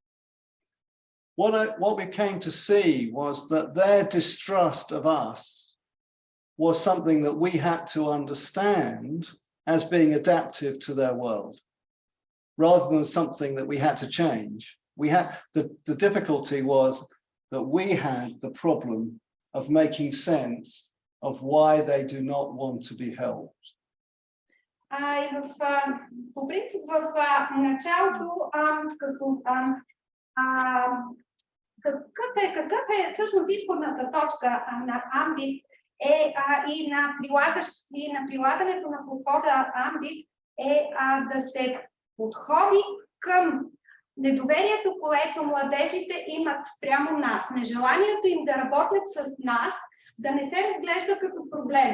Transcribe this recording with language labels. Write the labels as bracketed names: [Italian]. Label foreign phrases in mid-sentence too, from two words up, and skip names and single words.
[English] What we came to see was that their distrust of us was something that we had to understand as being adaptive to their world, rather than something that we had to change. We had the difficulty was that we had the problem of making sense of why they do not want to be helped. [Bulgarian] По принцип, в началото, какъв е всъщност изходната точка на АМБИТ и на прилагането на подхода АМБИТ е да се подходи към недоверието, което младежите имат спрямо нас, нежеланието им да работят с нас, да не се разглежда като проблем.